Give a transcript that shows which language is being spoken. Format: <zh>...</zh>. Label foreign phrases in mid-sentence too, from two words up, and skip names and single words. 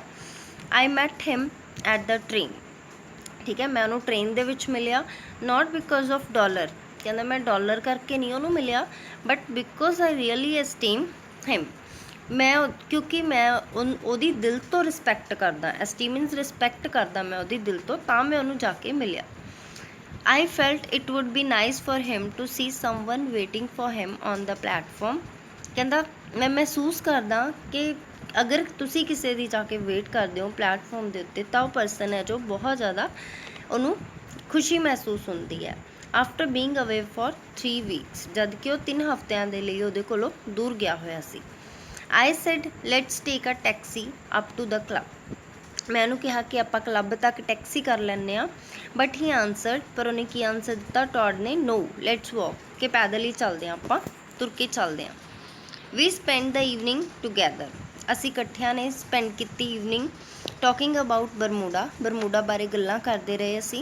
<en>I met him at the train,</en> <pa>ਠੀਕ ਹੈ, ਮੈਂ ਉਹਨੂੰ ਟ੍ਰੇਨ ਦੇ ਵਿੱਚ ਮਿਲਿਆ।</pa> <en>not because of dollar,</en> <pa>ਕਹਿੰਦਾ ਮੈਂ ਡਾਲਰ ਕਰਕੇ ਨਹੀਂ ਉਹਨੂੰ ਮਿਲਿਆ,</pa> <en>but because I really esteem him.</en> <pa>ਕਿਉਂਕਿ ਮੈਂ ਉਹਦੀ ਦਿਲ ਤੋਂ ਰਿਸਪੈਕਟ ਕਰਦਾ,</pa> <en>esteem means respect</en> <pa>ਕਰਦਾ ਮੈਂ ਉਹਦੀ ਦਿਲ ਤੋਂ, ਤਾਂ ਮੈਂ ਉਹਨੂੰ ਜਾ ਕੇ ਮਿਲਿਆ।</pa> <en>I felt it would be nice for him to see someone waiting for him on the platform।</en> <pa>ਕਹਿੰਦਾ ਮੈਂ ਮਹਿਸੂਸ ਕਰਦਾ ਕਿ ਅਗਰ ਤੁਸੀਂ ਕਿਸੇ ਦੀ ਜਾ ਕੇ ਵੇਟ ਕਰਦੇ ਹੋ ਪਲੈਟਫਾਰਮ ਦੇ ਉੱਤੇ, ਤਾਂ ਉਹ ਪਰਸਨ ਹੈ ਜੋ ਬਹੁਤ ਜ਼ਿਆਦਾ ਉਹਨੂੰ ਖੁਸ਼ੀ ਮਹਿਸੂਸ ਹੁੰਦੀ ਹੈ।</pa> <en>after being away for 3 weeks,</en> <pa>ਜਦ ਕਿ ਉਹ 3 ਹਫ਼ਤਿਆਂ ਦੇ ਲਈ ਉਹਦੇ ਕੋਲੋਂ ਦੂਰ ਗਿਆ ਹੋਇਆ ਸੀ।</pa> <en>I said let's take a taxi up to the club।</en> <pa>ਮੈਂ ਉਹਨੂੰ ਕਿਹਾ ਕਿ ਆਪਾਂ ਕਲੱਬ ਤੱਕ ਟੈਕਸੀ ਕਰ ਲੈਂਦੇ ਹਾਂ।</pa> <en>but he answered,</en> <pa>ਪਰ ਉਹਨੇ ਕੀ ਆਨਸਰ ਦਿੱਤਾ, ਟੌਡ ਨੇ,</pa> <en>no let's walk,</en> <pa>ਕਿ ਪੈਦਲ ਹੀ ਚੱਲਦੇ ਹਾਂ, ਆਪਾਂ ਤੁਰ ਕੇ ਚੱਲਦੇ ਹਾਂ।</pa> <en>we spend the evening together,</en> <pa>ਅਸੀਂ ਇਕੱਠਿਆਂ ਨੇ ਸਪੈਂਡ ਕੀਤੀ ਈਵਨਿੰਗ।</pa> <en>talking about Bermuda,</en> <pa>ਬਰਮੂਡਾ ਬਾਰੇ ਗੱਲਾਂ ਕਰਦੇ ਰਹੇ ਅਸੀਂ।</pa>